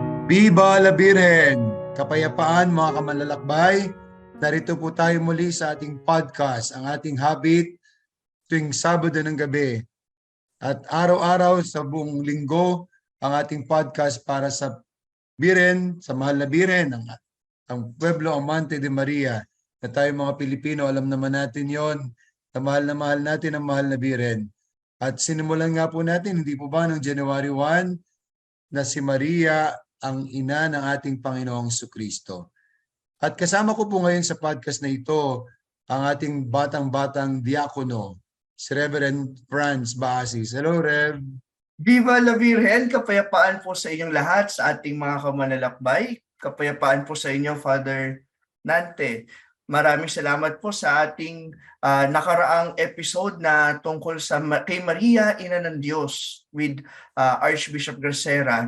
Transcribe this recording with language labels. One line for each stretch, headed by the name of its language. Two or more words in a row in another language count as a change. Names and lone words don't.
Spanish: Viva la Virgen!
Filipino: Kapayapaan mga kamanlalakbay, narito po tayo muli sa ating podcast, ang ating habit tuwing Sabado ng gabi. At araw-araw sa buong linggo, ang ating podcast para sa Birhen, sa mahal na Birhen, ang
Spanish: Pueblo Amante de Maria,
Filipino: na tayo mga Pilipino, alam naman natin yon, na mahal natin ang mahal na Birhen. At sinimulan nga po natin, hindi po ba, noong January 1, na si Maria ang ina ng ating Panginoong Jesucristo. At kasama ko po ngayon sa podcast na ito ang ating batang-batang diakono, si Reverend Franz Baasis.
English: Hello, Rev.
Spanish: Viva la Virgen!
Filipino: Kapayapaan po sa inyong lahat, sa ating mga kamanlalakbay. Kapayapaan po sa inyo, Father Nante. Maraming salamat po sa ating nakaraang episode na tungkol sa kay Maria, Ina ng Diyos with Archbishop Gracera.